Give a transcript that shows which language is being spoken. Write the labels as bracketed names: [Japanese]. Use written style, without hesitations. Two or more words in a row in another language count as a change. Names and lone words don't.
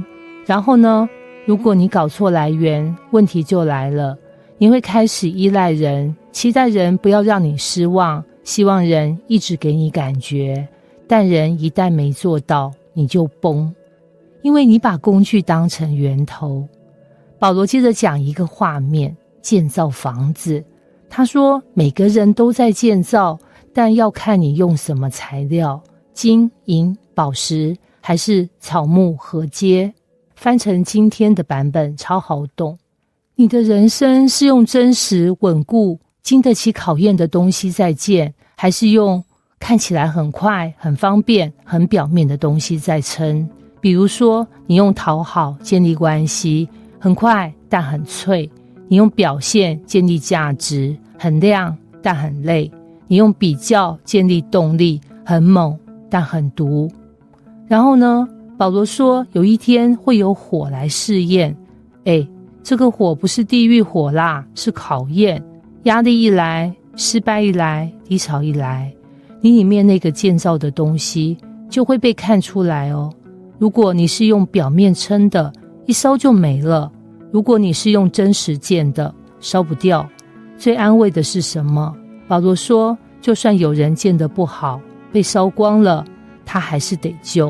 [Chinese] 然後呢，如果你搞錯來源，問題就來了，你會開始依賴人，期待人不要讓你失望，希望人一直給你感覺，但人一旦沒做到，你就崩，因為你把工具當成源頭。保羅接着講一個畫面，建造房子。他說每個人都在建造，但要看你用什麼材料，金銀寶石還是草木禾秸。翻成今天的版本超好懂。你的人生是用真實穩固經得起考驗的東西在建，還是用看起来很快很方便很表面的東西在撐？比如說你用討好建立關係，很快但很脆。你用表現建立價值，很亮但很累。你用比較建立動力，很猛但很毒。然後呢，保羅說有一天會有火來試驗。這個火不是地獄火啦，是考驗。壓力一來，失敗一來，低潮一來，你裡面那個建造的東西就會被看出來哦。如果你是用表面撐的，一燒就沒了。如果你是用真實建的，燒不掉。最安慰的是什麼？保羅說，就算有人建得不好，被燒光了，他還是得救。